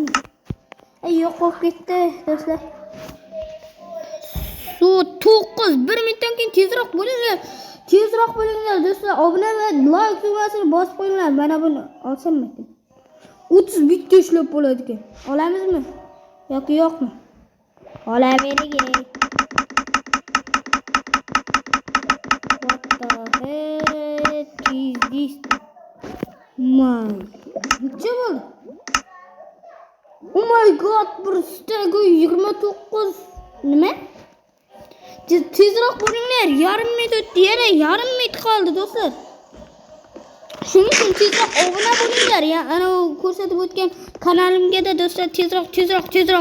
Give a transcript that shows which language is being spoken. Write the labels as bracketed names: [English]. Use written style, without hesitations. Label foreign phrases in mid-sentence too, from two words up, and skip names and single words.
[Uzbek] Yo'q bo'lib ketdi do'stlar. 9 1 minutdan keyin tezroq bo'linglar do'stlar. Obuna va like tugmasini bosib qo'yinglar. Mana buni olsammi? 30 bitta ishlab bo'ladi ekan. Olamizmi? Yoki yo'qmi? Olavering. [English] What the heck is this? [Uzbek] Necha bo'ldi? [English] Oh my god, [Uzbek] bir stego 29. Nima? Tezroq bo'linglar. Yarim minut, yana yarim minut qoldi do'stlar. Shuning uchun tezroq obuna bo'linglar. Ko'rsatib o'tgan kanalimga do'stlar tezroq.